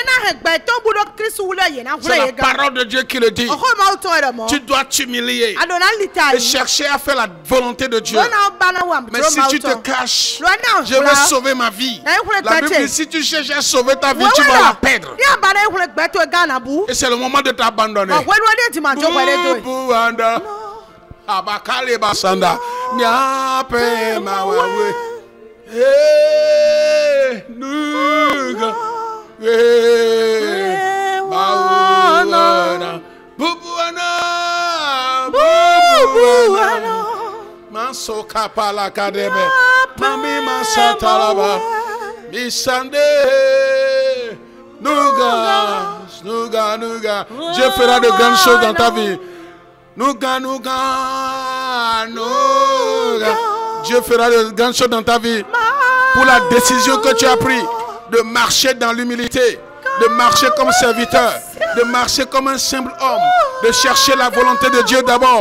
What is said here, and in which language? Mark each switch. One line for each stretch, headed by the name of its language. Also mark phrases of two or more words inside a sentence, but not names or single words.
French: C'est la parole de Dieu qui le dit. Tu dois t'humilier et chercher à faire la volonté de Dieu. Mais si tu te caches, je vais sauver ma vie. La Bible dit, si tu cherches à sauver ta vie, tu vas la perdre. Et c'est le moment de t'abandonner. Abakale basanda nyape mawawe nuga mawana bubuana buana. Mansoka pala kadebe. Mami masatalaba. Misande. Nouga. Dieu fera de grandes choses dans ta vie. Nouga. Dieu fera de grandes choses dans ta vie. Pour la décision que tu as prise de marcher dans l'humilité, de marcher comme serviteur, de marcher comme un simple homme, de chercher la volonté de Dieu d'abord.